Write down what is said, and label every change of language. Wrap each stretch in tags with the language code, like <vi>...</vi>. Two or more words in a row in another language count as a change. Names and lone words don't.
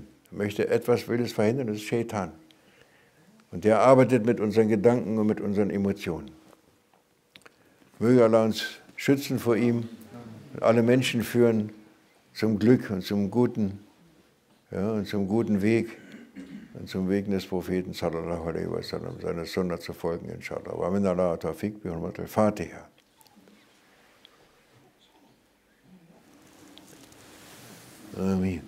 <de>Er möchte etwas, will es verhindern, das ist Shaitan. Und der arbeitet mit unseren Gedanken und mit unseren Emotionen. Möge Allah uns schützen vor ihm und alle Menschen führen zum Glück und zum Guten, ja, und zum guten Weg und zum Weg des Propheten</de> <ar>صلى الله عليه وسلم,</ar> <de>seiner Sunna zu folgen, inshallah.</de> <ar>ومن الله التوفيق بحرمة الفاتحة. Amin.</ar>